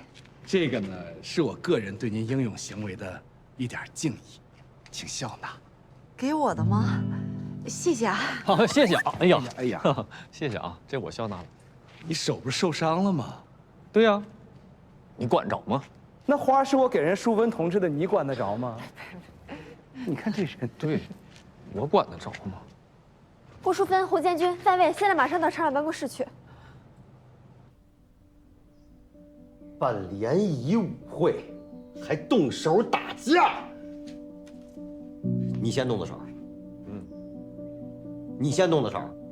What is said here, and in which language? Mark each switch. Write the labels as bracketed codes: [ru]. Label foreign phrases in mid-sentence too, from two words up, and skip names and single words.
[zh] 这个呢是我个人对您英勇行为的一点敬意，请笑纳。给我的吗？谢謝啊。好，謝謝啊。哎呀，謝謝啊，這我笑納了。你手不是受傷了嗎？對呀，你管着嗎？那花是我給人淑芬同志的，你管得着嗎？你看這人，對，我管得着嗎？胡淑芬、胡建軍、范衛，現在馬上到廠長辦公室去。辦聯誼舞會，還動手打架。你先動的手。你先動的手。